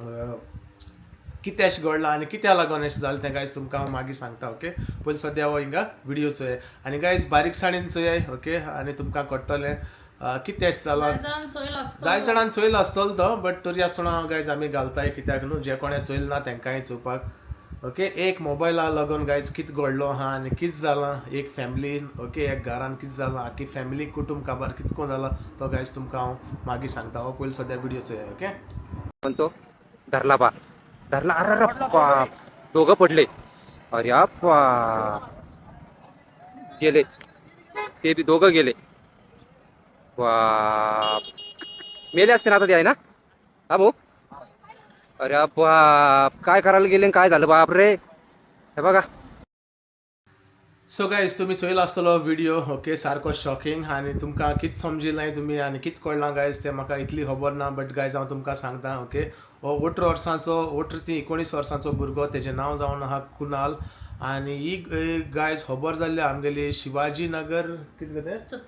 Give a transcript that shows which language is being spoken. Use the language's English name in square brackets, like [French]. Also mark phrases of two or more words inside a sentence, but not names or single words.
[Konkani] कितें अशें घडलां आनी कित्या लागून अशें जालें तें गायज तुमकां हांव मागीर सांगता ओके पयलीं सद्या हो हिंगा व्हिडिओ चोय आनी गायज बारीकसाणेन चोयाय ओके आनी तुमकां कळटलें कितें अशें जालां जायत जाणांन चोयलो आसतलो तो बट तरी आसतना गायज आमी घालताय कित्याक न्हू जे कोणें चोयल ना तेंकांय चोवपाक ओके एक मोबायला लागून गायज कितें घडलो आहा आनी कितें जालां एक फॅमिलीन ओके एक घरान कितें जालां आख्खी फॅमिली कुटुंब काबार कितको जाला तो गायज तुमकां हांव मागीर सांगता हो पयलीं सद्या व्हिडिओ चोया ओके [Marathi] म्हणतो धरला अरे बाप दोघं पडले अरे बाप गेले ते बी दोघं गेले बाप मेले असते ना आता ते आहे ना हा भाऊ अरे बाप काय करायला गेले काय झालं बाप रे हे बघा [Konkani] सो गायज तुमी चोयलो आसतलो व्हिडिओ ओके सारको शॉकिंग आनी तुमकां कितें समजिल्लें तुमी आनी कितें कळ्ळां गायज तें म्हाका इतली खबर ना बट गायज हांव तुमकां सांगता ओके हो 18 ती 19 वर्सांचो भुरगो तेजें नांव जावन आहा कुणाल आनी ही गायज खबर जाल्ली आमगेली शिवाजी नगर कितें तें